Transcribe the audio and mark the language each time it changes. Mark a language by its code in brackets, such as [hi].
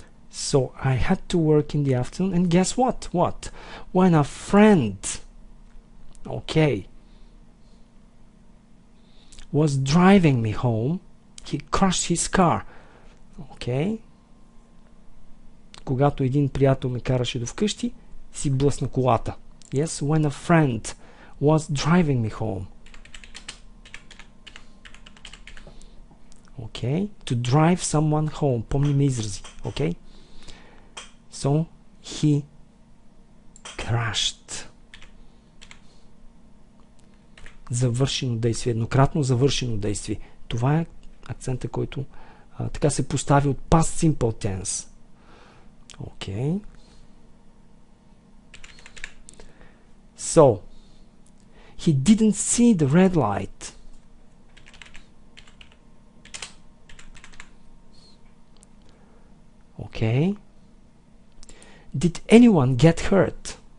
[en] So I had to work in the afternoon, and guess what? What? When a friend, okay, was driving me home, he crashed his car. Okay. [bg] Когато един приятел ме караше до вкъщи, си блъсна колата. [en] Yes, when a friend was driving me home. Okay. To drive someone home. [bg] Помним изрази. [en] Okay. So, he crashed. [bg] Завършено действие. Еднократно завършено действие. Това е акцента, който така се постави от past simple tense. [en] Okay. So, he didn't see the red light. Okay. Did anyone get hurt?